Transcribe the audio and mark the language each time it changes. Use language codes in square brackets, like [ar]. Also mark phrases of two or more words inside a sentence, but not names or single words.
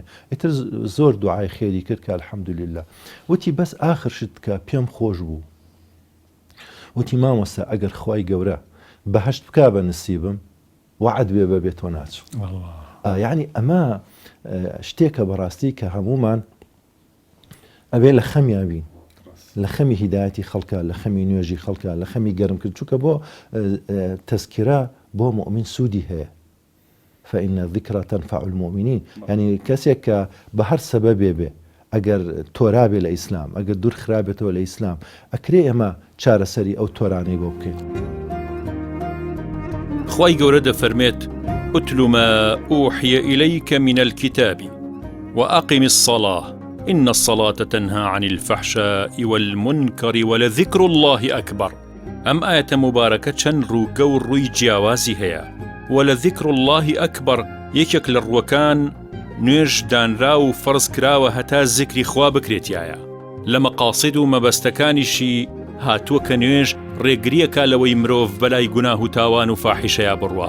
[ckb] ئیتر زۆر دوعای خێری کرد کە الحەمدولله. وتی بەس ئاخرشت کە پێم خۆش بوو، وتی مامۆستا ئەگەر خوای گەورە بەهەشت بکا بە نسیبم وعد بێ بەبێ تۆ ناچوو. یعنی ئەمە شتێکە بەڕاستی کە هەمومان ئەبێ لە خەمیابین، لە خەمی هیدایەتی خەڵکە، لە خەمی نوێژی خەڵکە، لە خەمی گەرم کرد، چونکە بۆ تەزکرە بۆ مؤمن سوودی هەیە. [ar] فإن الذكرى تنفع المؤمنين، [ckb] يعني کەسێک کە بە هەر سەبەبێ بێ ئەگەر تۆرابێ لە ئیسلام، ئەگەر دوور خراپێتەوە لە ئیسلام، ئەکرێ ئەمە چارەسەری ئەو تۆرانەی بۆ بکەین. خوای گەورە دەفەرمێت: [ar] اتل ما أوحي إليك من الكتاب وأقم الصلاة إن الصلاة تنهى عن الفحشاء والمنكر ولذكر الله أكبر. [ckb] ئەم ئاەتە مبارەکە چەند ڕووگە و ڕووی جیاوازی هەیە. [ar] وەلەذیکر الله ئەکبەر [ckb] یەکێک لە ڕووەکان نوێژ دانرا و فەرز کراوە هەتا زیکری خوا بکرێتیایە. لە مەقاسید و مەبەستەکانیشی هاتووە کە نوێژ ڕێگریەکە لەوەی مرۆڤ بەلای گوناه و تاوان و فاحیشەیە بڕوا.